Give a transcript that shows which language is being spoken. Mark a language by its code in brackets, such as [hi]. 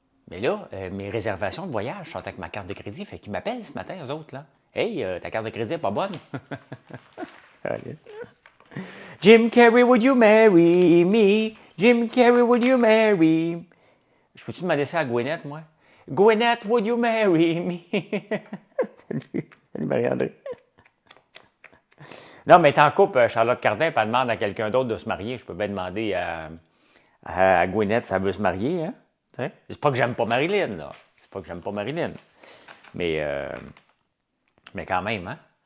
[fr] Mais là, mes réservations de voyage sont avec ma carte de crédit. Fait qu'ils m'appellent ce matin, eux autres, là. Hey, ta carte de crédit n'est pas bonne. [en] Jim Carrey, would you marry me? Jim Carrey, would you marry me? [fr] Je peux-tu demander ça à Gwyneth, moi? [en] Gwyneth, would you marry me? [fr] Salut, salut Marie-André. Non, mais t'es en couple, Charlotte Cardin, pas demande à quelqu'un d'autre de se marier. Je peux bien demander à Gwyneth si elle veut se marier, hein? C'est pas que j'aime pas Marilyn, là. C'est pas que j'aime pas Marilyn. Mais, mais quand même, hein?